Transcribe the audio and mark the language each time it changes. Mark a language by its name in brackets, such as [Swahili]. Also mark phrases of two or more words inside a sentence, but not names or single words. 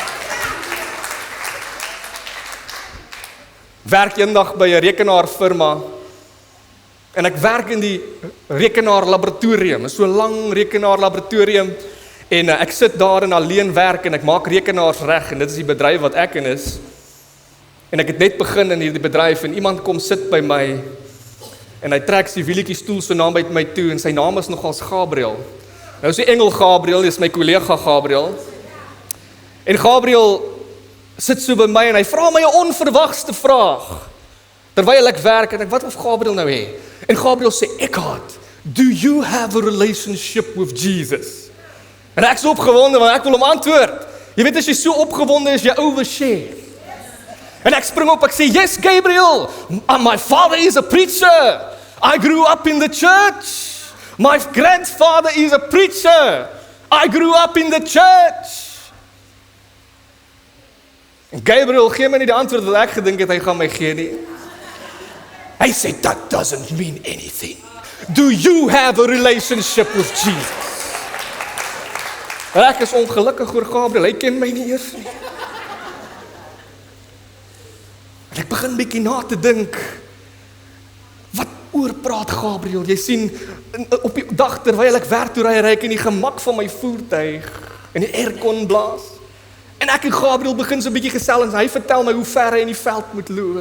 [Afrikaans] Werk eendag by 'n rekenaarfirma, en ek werk in die rekenaarlaboratorium, so 'n lang rekenaarlaboratorium, en ek sit daar en alleen werk, en ek maak rekenaars reg, en dit is die bedryf wat ek in is, en ek het net begin in hierdie bedryf, en iemand kom sit by my, en hy trek sy wielietjie stoel so naby my toe, en sy naam is nogals Gabriel. Nou is die engel Gabriel, is my kollega Gabriel, en Gabriel sit so by my, en hy vra my 'n onverwagste vraag, terwyl ek werk, en ek, wat of Gabriel nou hê? En Gabriel sê, Eckhart, [English] do you have a relationship with Jesus? [Afrikaans] En ek is opgewonde, want ek wil hom antwoord. Jy weet, as jy so opgewonde is, jy overshare. En ek spring op, ek sê, [English] yes, Gabriel, my father is a preacher. I grew up in the church. My grandfather is a preacher. I grew up in the church. [Afrikaans] En Gabriel gee my nie die antwoord wat ek gedink het hy gaan my gee nie. Hy sê, [English] that doesn't mean anything. Do you have a relationship with Jesus? [Afrikaans] En ek is ongelukkig oor Gabriel, hy ken my nie eers nie. En ek begin bietjie na te dink, wat oor praat Gabriel? Jy sien, op die dag terwyl ek werk toe ry ek in die gemak van my voertuig, en die aircon blaas, en ek en Gabriel begin so 'n bietjie gesels, en hy vertel my hoe ver hy in die veld moet loop.